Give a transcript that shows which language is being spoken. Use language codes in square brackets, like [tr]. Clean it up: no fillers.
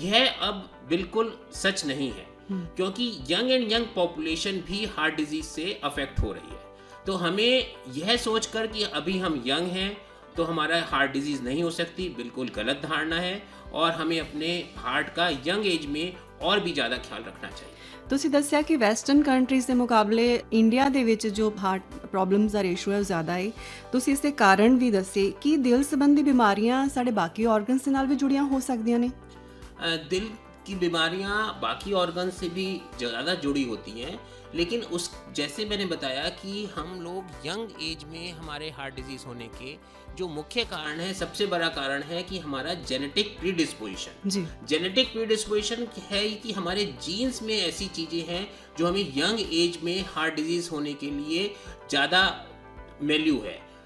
[hi] यह अब बिल्कुल सच नहीं है क्योंकि यंग पॉपुलेशन भी हार्ट डिजीज से अफेक्ट हो रही है। तो हमें यह सोचकर कि अभी हम यंग हैं तो हमारा हार्ट डिजीज नहीं हो सकती, बिल्कुल गलत धारणा है और हमें अपने हार्ट का यंग एज में और भी ज़्यादा ख्याल रखना चाहिए। [pa] ਤੁਸੀਂ ਦੱਸਿਆ ਕਿ ਵੈਸਟਰਨ ਕੰਟਰੀਜ਼ ਦੇ ਮੁਕਾਬਲੇ ਇੰਡੀਆ ਦੇ ਵਿੱਚ ਜੋ ਹਾਰਟ ਪ੍ਰੋਬਲਮਸ ਦਾ ਰੇਸ਼ੋ ਹੈ ਉਹ ਜ਼ਿਆਦਾ ਹੈ। ਤੁਸੀਂ ਇਸ ਦੇ ਕਾਰਨ ਵੀ ਦੱਸੇ ਕਿ ਦਿਲ ਸੰਬੰਧੀ ਬਿਮਾਰੀਆਂ ਸਾਡੇ ਬਾਕੀ ਆਰਗਨਸ ਦੇ ਨਾਲ ਵੀ ਜੁੜੀਆਂ ਹੋ ਸਕਦੀਆਂ ਨੇ। [hi] दिल की बीमारियां बाकी ऑर्गन से भी ज़्यादा जुड़ी होती हैं, लेकिन उस जैसे मैंने बताया कि हम लोग यंग एज में हमारे हार्ट डिजीज़ होने के जो मुख्य कारण है, सबसे बड़ा कारण है कि हमारा जेनेटिक प्रीडिस्पोजिशन। जी। जेनेटिक प्रीडिस्पोजिशन है कि हमारे जीन्स में ऐसी चीज़ें हैं जो हमें यंग एज में हार्ट डिजीज़ होने के लिए ज़्यादा वैल्यू है।